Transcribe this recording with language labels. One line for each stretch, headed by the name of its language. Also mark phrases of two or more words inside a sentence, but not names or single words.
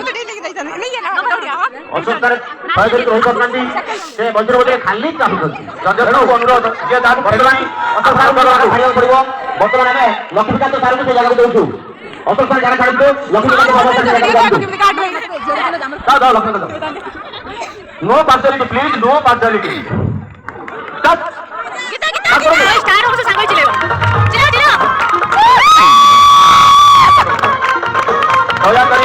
Odia: ଅସୁସ୍ଥରେ ସହଯୋଗୀ ରହିପାରୁନାହାନ୍ତି ସେ ମଝିରେ ମଝିରେ ଖାଲି ଚାହୁଁଛନ୍ତି ଜଜମାନଙ୍କୁ ଅନୁରୋଧ ଯିଏ ତାହାକୁ ବର୍ତ୍ତମାନ ଛାଡ଼ିବାକୁ ପଡ଼ିବ। ବର୍ତ୍ତମାନ ଆମେ ଲକ୍ଷ୍ମୀକାନ୍ତ ସାରଙ୍କୁ ସେ ଜାଗାକୁ ଦଉଛୁ। ଅସୁସ୍ଥ ଜାଗା ଛାଡ଼ନ୍ତୁ ଲକ୍ଷ୍ମୀକାନ୍ତ
English: no partiality please no partiality
Odia: ଦୟାକରି